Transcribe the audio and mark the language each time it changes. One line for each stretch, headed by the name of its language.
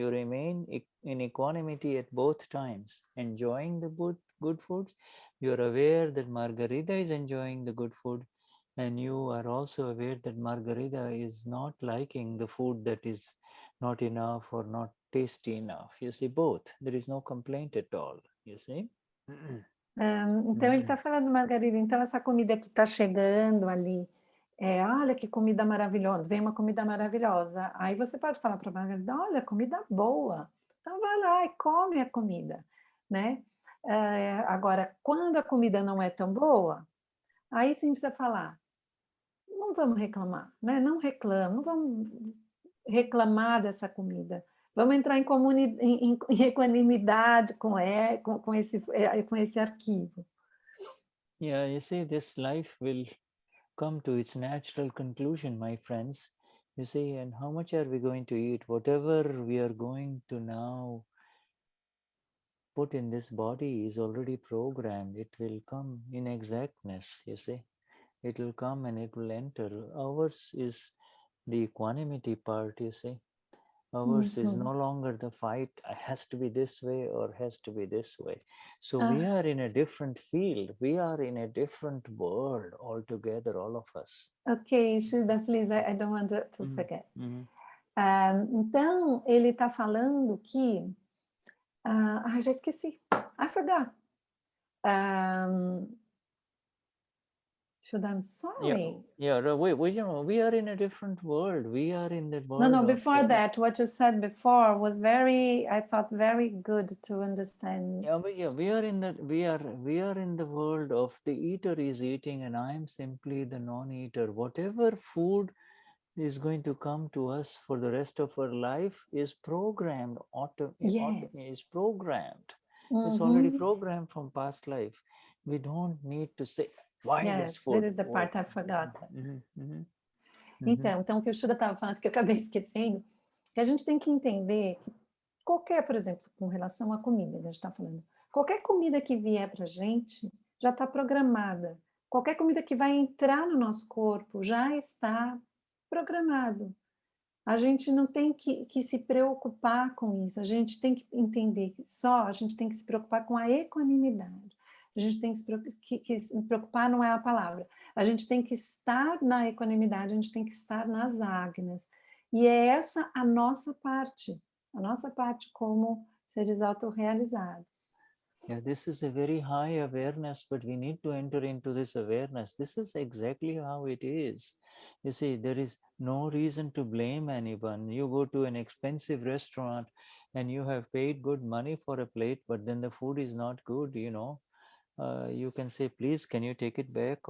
English: You remain in equanimity at both times, enjoying the good foods. You're aware that Margarita is enjoying the good food, and you are also aware that Margarita is not liking the food that is not enough or not tasty enough. You see, both. There is no complaint at all. You see?
Portuguese: Então, ele está falando, Margarida, então essa comida que está chegando ali, olha que comida maravilhosa, vem uma comida maravilhosa. Aí você pode falar para a Margarida, olha, comida boa. Então, vai lá e come a comida, né? Agora, quando a comida não é tão boa, aí sim precisa falar, não vamos reclamar, né? Não reclama, não vamos reclamar dessa comida. Vamos entrar em equanimidade com esse arquivo.
English: Yeah, you see, this life will come to its natural conclusion, my friends. You see, and how much are we going to eat? Whatever we are going to now put in this body is already programmed. It will come in exactness, you see. It will come and it will enter. Ours is the equanimity part, you see. Ours is no longer the fight, it has to be this way or has to be this way. So we are in a different field. We are in a different world altogether, all of us. Ok, Shuddha, please, I don't want to forget.
Portuguese: Então, ele está falando que... já esqueci.
English: I forgot. Shuddha, I'm sorry. Yeah, we are in a different world. We are in the world. No, before that, what you said before was I thought very good to understand. Yeah, but yeah, we are in the world of the eater is eating and I am simply the non-eater. Whatever food is going to come to us for the rest of our life is programmed, is programmed. It's already programmed from past life. We don't need to say, why this food? This is the part I forgot.
Portuguese: Então, o que o Shuddha estava falando, que eu acabei esquecendo, que a gente tem que entender que qualquer, por exemplo, com relação à comida, que a gente está falando, qualquer comida que vier para a gente já está programada. Qualquer comida que vai entrar no nosso corpo já está programado. A gente não tem que se preocupar com isso, a gente tem que entender que a gente tem que se preocupar com a equanimidade. A gente tem que se preocupar, não é a palavra. A gente tem que estar na equanimidade, a gente tem que estar nas ágnas. E é essa a nossa parte como seres autorrealizados.
English: Yeah, this is a very high awareness, but we need to enter into this awareness. This is exactly how it is. You see, there is no reason to blame anyone. You go to an expensive restaurant and you have paid good money for a plate, but then the food is not good, you can say, please, can you take it back?